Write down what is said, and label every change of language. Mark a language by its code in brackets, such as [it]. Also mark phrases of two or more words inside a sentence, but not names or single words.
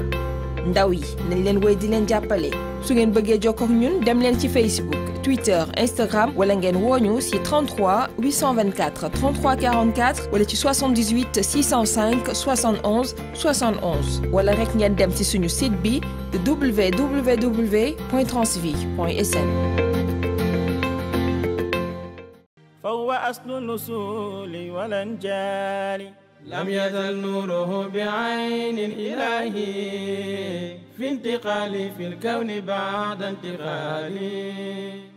[wo] ndaw yi nañ leen woy di leen jàppale su ngeen bëggee jokkoo ak ñun dem leen ci Facebook Twitter Instagram wala ngeen wooñu ci 33 824 33 44 wala ci 78 605 71 71 wala rek ngeen dem ci suñu site bi www.transvie.sn. [ar] فهو أصل الأصول والأنجال لم يزل نوره بعين إلهي في انتقالي في الكون بعد انتقالي